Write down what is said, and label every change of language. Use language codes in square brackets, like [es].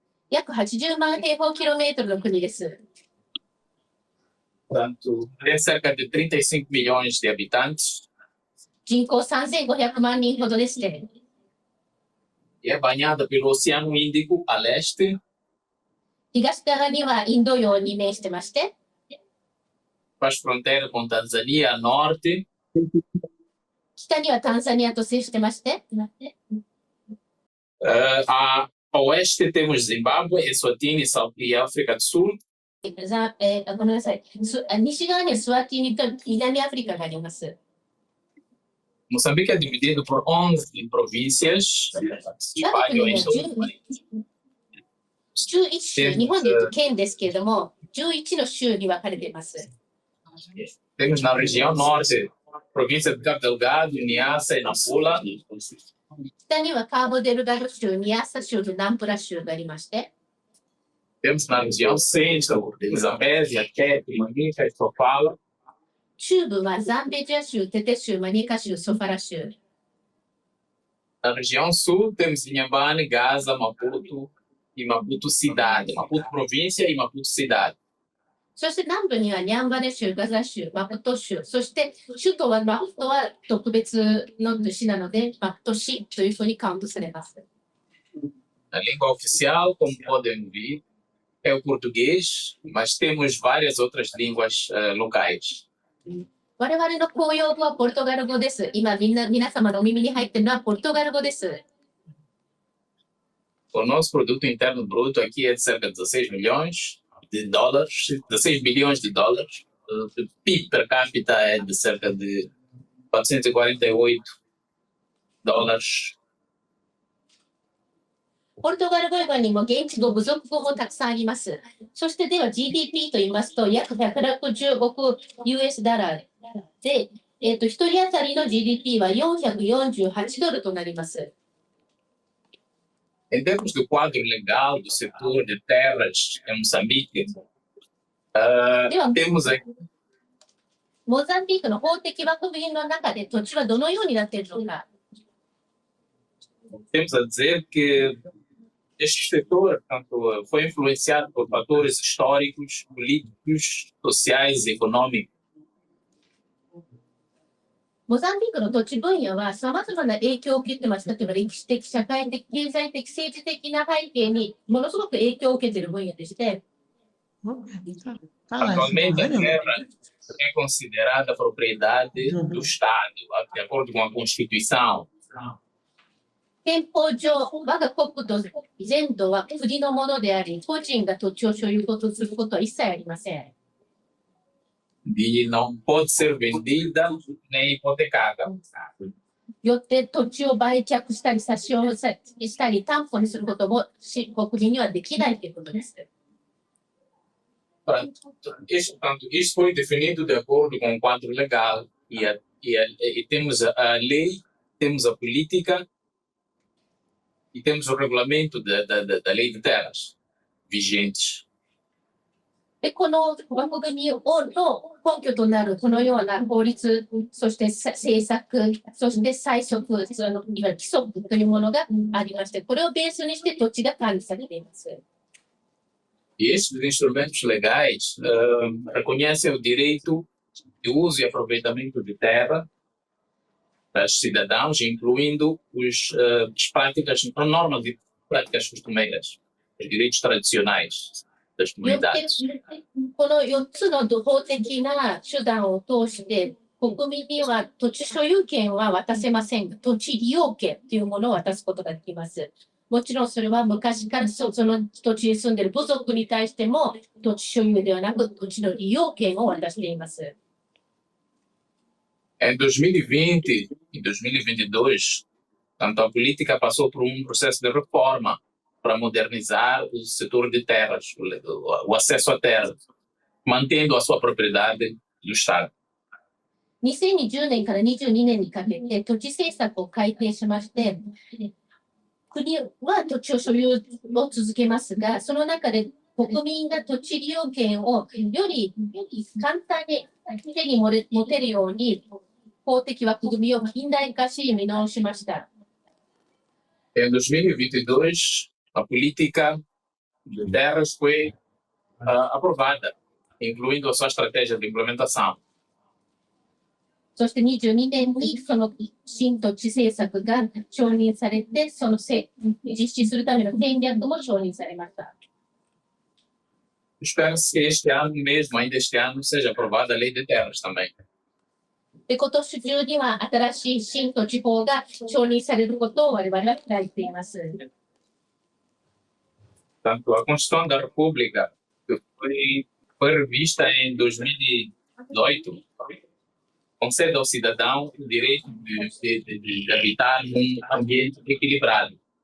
[ja] 約80万平方キロメートルの国です。 [pt] Portanto, tem cerca de 35 milhões de habitantes [ja] 人口3500万人ほどですね。 [pt] e é banhada pelo Oceano Índico a leste, [ja] 東側にはインド洋に面してまして、 [pt] faz fronteira com Tanzânia a norte, [ja] 北にはタンザニアと接してまして、 [pt] a oeste temos Zimbábue, Eswatini e África do Sul. [ja] ごめんなさい。西側にはスワティニと南アフリカがあります。 [pt] Moçambique é dividido por 11 províncias, [ja] 我が国 [pt] espalham [ja] に [pt] em [ja] は [pt] todo o país. [ja] 11州、日本でいうと県ですけれども、11の州に分かれています。 [pt] Temos na região norte, província de Cabo Delgado, Niassa e Nampula. [ja] 北にはカーボデルガド州、ニアッサ州とナンプラ州がありまして、 [pt] Temos na região centro, Zambésia, Tete, Manica e Sofala. [ja] 中部はザンベジア州、テテ州、マニカ州、ソファラ州。 [pt] Na região sul, temos Inhambane, Gaza, Maputo e Maputo cidade. Maputo província e Maputo cidade. [ja] そして南部にはニャンバネ州、ガザ州、マプト州、そして首都はマプトは特別の市なので、マプト市というふうにカウントされます。 [pt] A língua oficial, como podem ver, é o português, mas temos várias outras línguas locais. [ja] 我々の公用語はポルトガル語です。今皆様のお耳に入っているのはポルトガル語です。 [pt] O nosso produto interno bruto aqui é de cerca de 16 milhões de dólares, 16 bilhões de dólares. O PIB per capita é de cerca de 448 dólares. [ja] ポルトガル語以外にも現地語、部族語もたくさんあります。そしてでは GDP と言いますと約160億 US ダラーで、1人当たりの GDP は448ドルとなります。 [pt] Em termos do quadro legal do setor de terras em Moçambique, temos aqui [ja] モザンビークの法的枠組みの中で土地はどのようになっているのか。 [pt] Temos a dizer que este setor, portanto, foi influenciado por fatores históricos, políticos, sociais e econômicos. [ja] モザンビークの土地分野は様々な影響を受けてます。例えば歴史的、社会的、経済的、政治的な背景にものすごく影響を受けている分野でして、 [pt] Atualmente, a terra é considerada propriedade do Estado, de acordo com a Constituição. [ja] 憲法上、我が国土全土は国のものであり、個人が土地を所有することは一切ありません。 [pt] E não pode ser vendida nem hipotecada. [ja] よって土地を売却したり差し押さえしたり担保にすることも国民にはできないということです。 [pt] Portanto, isso foi definido de acordo com o quadro legal e temos a lei, temos a política e temos o regulamento da lei de terras vigentes. [ja] で、この枠組みの根拠となるこのような法律、そして政策、そして催促、いわゆる規則というものがありまして、これをベースにして土地が管理されています。 [pt] E estes instrumentos legais reconhecem o direito de uso e aproveitamento de terra para os cidadãos, incluindo as práticas, a normas e práticas costumeiras, os direitos tradicionais das [ja] よって [pt] comunidades. [ja] この4つの法的な手段を通して、国民には土地所有権は渡せませんが、土地利用権というものを渡すことができます。もちろんそれは昔からその土地に住んでいる部族に対しても土地所有ではなく土地の利用権を渡しています。 [pt] Em 2020 e 2022, tanto a política passou por um processo de reforma para modernizar o setor de terras, o acesso à terra, mantendo a sua propriedade do Estado. [ja] 2020年から22年にかけて土地政策を改定しまして、国は土地を所有を続けますが、その中で国民が土地利用権をより簡単に手に持てるように法的枠組みを近代化し見直しました。 [pt] Em 2022, a política de terras foi aprovada, incluindo a sua estratégia de implementação. [ja] そして22年にその新土地政策が承認されて、その実施するための戦略も承認されました。 [pt] Espera-se que este ano mesmo, ainda este ano, seja aprovada a lei de terras também. [ja] で、今年中には新しい新土地法が承認されることを我々は期待しています。 [pt] Tanto a Constituição da República, que foi revista em 2018, concede ao cidadão o direito de habitar num ambiente equilibrado.